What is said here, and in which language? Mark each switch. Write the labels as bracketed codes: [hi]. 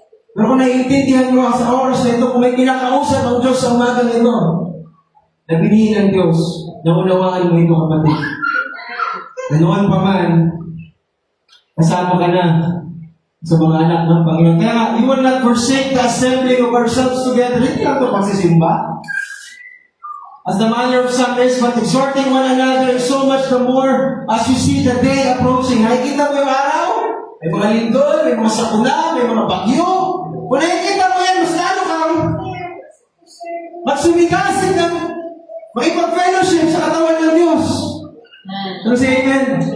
[tl] Pero kung naiintindihan mo sa oras na ito, kung may kinakausap ang Diyos sa umaga na ito, na binhi ng Diyos, naunawaan mo ito, kapatid. Na noon pa man, kasama ka na sa mga anak ng Panginoon. [en] Kaya, you will not forsake the assembling of ourselves together. [tl] Hindi lang ito pagsisimba. [en] As the manner of some is, but exhorting one another, so much the more as you see the day approaching. [tl] Nakikita mo yung araw? May mga lindol, may mga sakuna, may mga bagyo. Kung nakikita mo yan, mas lalo kang magsumigasig ng makipag-fellowship sa katawan ng Diyos. Ano si Amen?